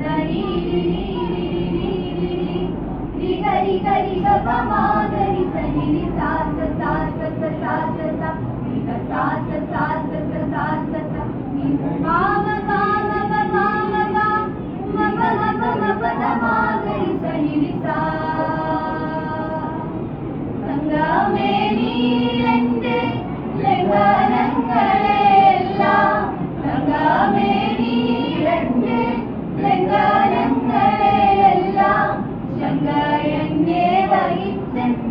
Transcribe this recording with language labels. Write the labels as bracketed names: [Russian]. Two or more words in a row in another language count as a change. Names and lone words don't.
[Malayalam] गरि गरि ग प म गरि स नि नि सा स सा स स सा स सा नि ग सा स सा स स सा स स नि ग म ग म ग म म ग म प म प म प द म गरि स नि नि सा തങ്കമേ നീ എൻ്റെ ലംഘനങ്ങളെല്ലാം തങ്കമേ നീ എൻ്റെ ലംഘനങ്ങളെല്ലാം ശങ്ക എന്നെ വഹിച്ച്